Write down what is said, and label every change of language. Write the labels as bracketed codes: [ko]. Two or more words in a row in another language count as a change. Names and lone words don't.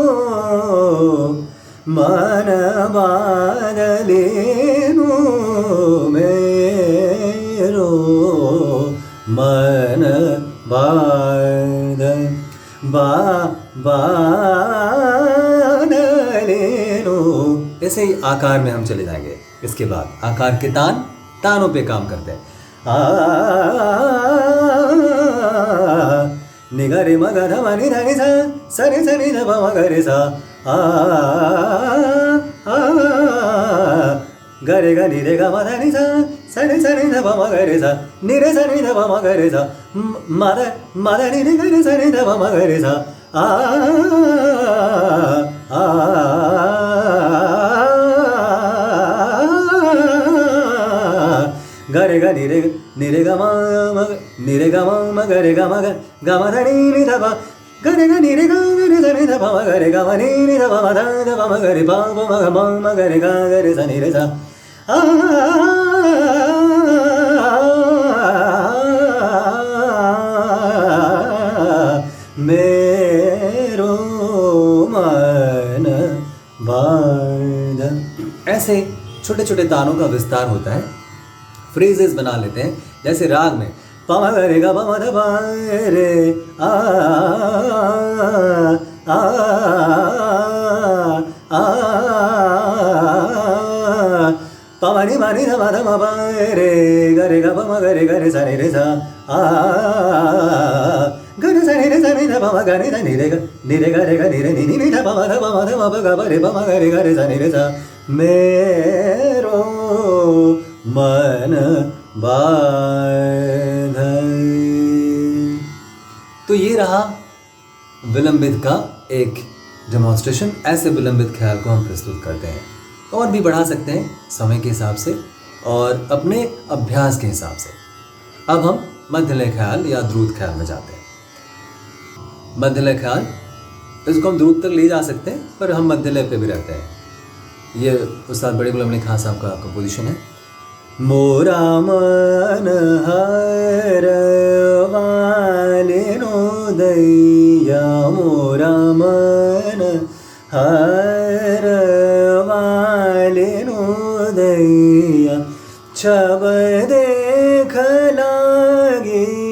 [hi] मन बांधे लेनो मेरो मन बांधे बांधे लेनो। ऐसे ही आकार में हम चले जाएंगे। इसके बाद आकार के तानों पे काम करते हैं। निगरे मग धम नि धनि सा सरि सनि ध प म गरे सा गरे ग नि रे ग म धनि सा सरि सनि ध प म गरे सा नि रे सनि ध प म गरे सा म ध नि रे ग रे सनि ध प म गरे सा गरे ग नि रे ग म नि रे ग म गरे ग म ग म ध नि नि ध प गरे ग नि रे ग रे ध नि ध प म गरे ग म नि नि ध प म ध ध प म गरे प प म ग म गरे ग गरे स नि रे सा आ मेरो मन बाध। ऐसे छोटे छोटे तानों का विस्तार होता है, फ्रेजेस बना लेते हैं। जैसे राग में पम रे ग पम ध प रे आ आ आ पमनि मनि ध ध म प रे ग रे ग प म ग रे सा रे सा आ ग रे सा नि ध प म ग नि रे ग रे नि नि ध प म प ग प रे प म ग रे सा नि रे सा। मेरो मन बाध। तो ये रहा विलंबित का एक डेमोन्स्ट्रेशन। ऐसे विलंबित ख्याल को हम प्रस्तुत करते हैं, और भी बढ़ा सकते हैं समय के हिसाब से और अपने अभ्यास के हिसाब से। अब हम मध्यलय ख्याल या द्रुत ख्याल में जाते हैं। मध्यलय ख्याल, इसको हम द्रुत तक ले जा सकते हैं, पर हम मध्यलय पे भी रहते हैं। ये उस्ताद बड़े गुलाम अली खां साहब का कंपोजिशन है। मोरा मन हर वालिनो दैया, मोरा मन हर वालिनो दैया, छब देख लागे